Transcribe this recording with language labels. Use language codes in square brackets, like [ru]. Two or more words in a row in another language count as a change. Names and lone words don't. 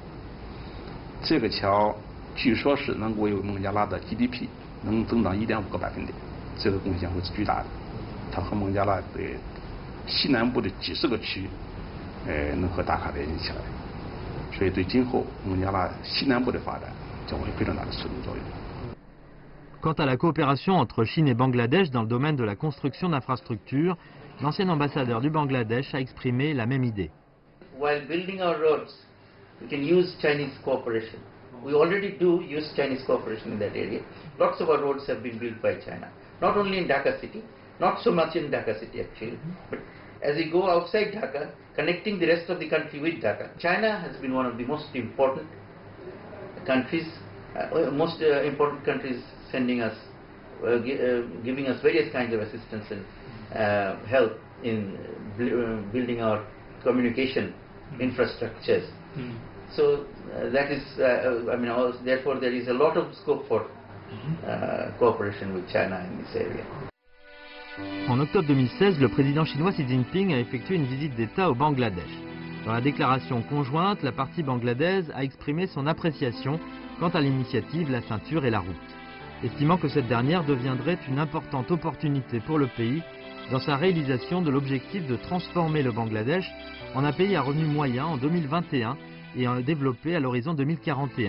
[zh] 这个桥据说是能够为孟加拉的 GDP 能增长1.5个百分点，这个贡献会是巨大的。它和孟加拉的 西南部的几10个区，能和达卡联系起来，所以对今后孟加拉西南部的发展将会有非常大的促进作用。 [fr] Quant à la coopération entre Chine et Bangladesh dans le domaine de la construction d'infrastructures, l'ancien ambassadeur du Bangladesh a exprimé la même idée. [en] While building our roads, we can use Chinese cooperation. We already do use Chinese cooperation in that area. Lots of our roads have been built by China, not only in Dhaka city, not so much in Dhaka city actually, but as we go outside Dhaka, connecting the rest of the country with Dhaka. China has been one of the most important countries, important countries sending us, giving us various kinds of assistance and help in building our communication infrastructures. So that is, therefore there is a lot of scope for cooperation with China in this area. [fr] En octobre 2016, le président chinois Xi Jinping a effectué une visite d'État au Bangladesh. Dans la déclaration conjointe, la partie bangladaise a exprimé son appréciation quant à l'initiative La Ceinture et la Route, estimant que cette dernière deviendrait une importante opportunité pour le pays dans sa réalisation de l'objectif de transformer le Bangladesh en un pays à revenu moyen en 2021 et en développé à l'horizon 2041.